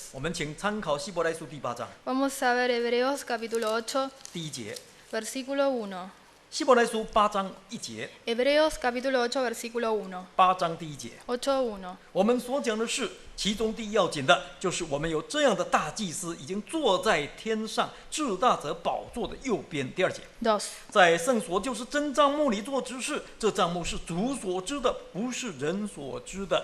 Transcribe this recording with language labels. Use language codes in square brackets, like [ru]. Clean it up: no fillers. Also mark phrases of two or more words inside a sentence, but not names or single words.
[zh] 我们请参考希伯来书第8章 [es] Vamos a ver Hebreos capítulo 8, [zh] 第1节， [es] versículo 1. [zh] 希伯来书8章1节， [es] Hebreos capítulo 8, versículo 1. [zh] 8 章第1节。 [es] 8:1. [zh] 我们所讲的是，其中第一要紧的，就是我们有这样的大祭司，已经坐在天上至大者宝座的右边。第2节， [es] 2. [zh] 在圣所就是真帐幕里做执事，这帐幕是主所知的，不是人所知的。